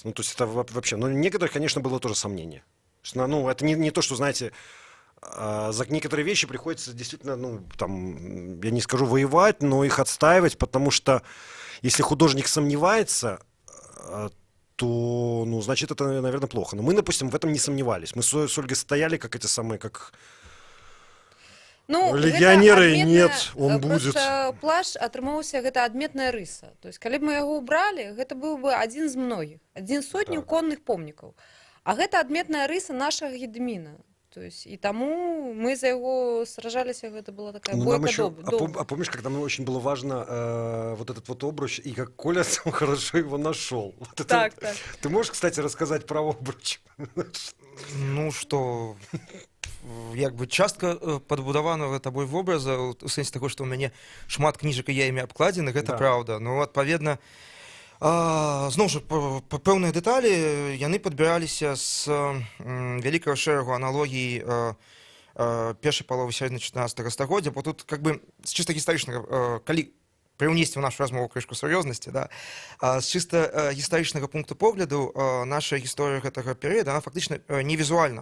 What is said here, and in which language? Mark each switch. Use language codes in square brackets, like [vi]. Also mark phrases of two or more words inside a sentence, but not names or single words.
[ru] Ну, то есть это вообще, но некоторых, конечно, было тоже сомнение. Ну, это не то, что, знаете, за некоторые вещи приходится действительно, ну, там, я не скажу воевать, но их отстаивать, потому что если художник сомневается, то, ну, значит, это, наверное, плохо. Но мы, допустим, в этом не сомневались. Мы с Ольгой стояли, как эти самые, как... Ну, легионеры, нет, он будет. [be] Просто плащ атрымаўся, гэта адметная рыса. [ru] То есть, [be] калі б мы яго ўбралі, гэта быў бы адзін з многіх, адзін з сотняў конных помнікаў. А гэта адметная рыса нашага Гедміна. [ru] То есть, и тому мы за его сражались, это была такая бойка А помнишь, когда нам очень было важно вот этот вот обруч, и как Коля сам хорошо его нашел? Вот это так, вот. так. Ты можешь, кстати, рассказать про обруч? [be] Ну, што, як бы частка падбудаванага табой вобраза, у сэнсе таго, што ў мяне шмат кніжак і я імі абкладзены, гэта праўда. Ну, адпаведна, зноў жа, пэўныя дэталі яны падбіраліся з вялікага шэрагу аналогій першай паловы сярэдзіны 14 стагоддзя, бо тут [ru] как бы [be] з чыста гістарычнага, калі прыўнесці ў нашу размову крышку сур'ёзнасці, да, з чыста гістарычнага пункту погляду наша гісторыя гэтага перыяда, она фактычна не візуальна.